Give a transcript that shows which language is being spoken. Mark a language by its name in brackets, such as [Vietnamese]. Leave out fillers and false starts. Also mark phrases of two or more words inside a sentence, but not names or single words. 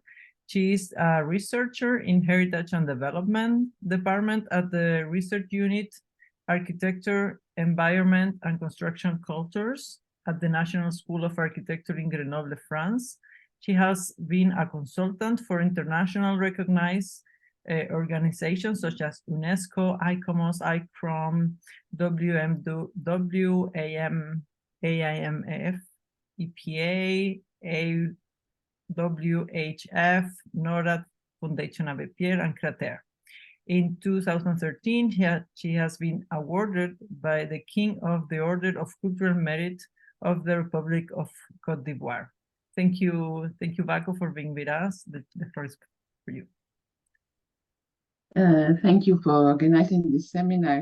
[English] She is a researcher in Heritage and Development Department at the Research Unit, Architecture, Environment and Construction Cultures at the National School of Architecture in Grenoble, France. She has been a consultant for international recognized organizations such as UNESCO, ICOMOS, ICCROM, AIMF, EPA, AWHF, NORAD, Fondation, Abbé, Pierre, and CRAterre. In 2013, she has been awarded by the King of the Order of Cultural Merit of the Republic of Côte d'Ivoire. Thank you, Bako, for being with us. The first for you. Thank you for organizing this seminar.